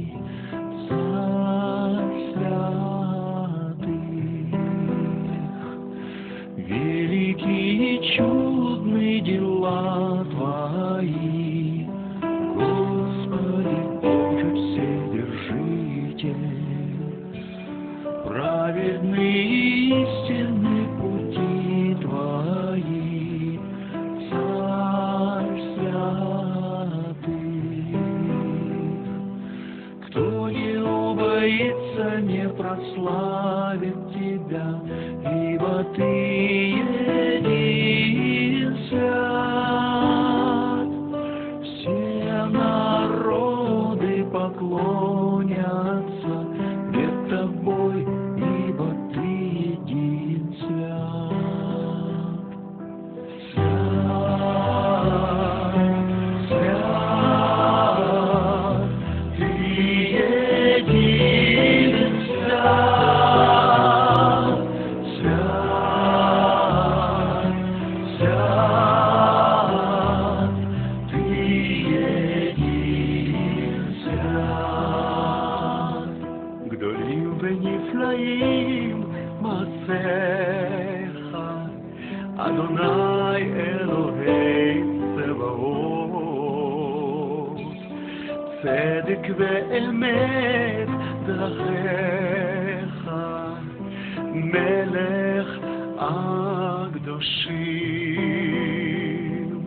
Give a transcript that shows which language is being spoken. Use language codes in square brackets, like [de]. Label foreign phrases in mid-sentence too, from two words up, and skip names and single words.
[ru] Царь святых, великие чудны дела Твои, Господи Боже Вседержитель, праведны истинны пути Твои, Царь святых. Кто не убоится, не прославит Тебя, ибо Ты един свят. Все народы поклонятся пред Тобой, ибо Ты един свят. Свят, свят, Ты един свят. Свят, свят, Ты един свят. [he] גדולים ונפלאים מעשיך, אדוני אלוהי צבאות. צדק ואמת דרכיך, מלך הקדושים.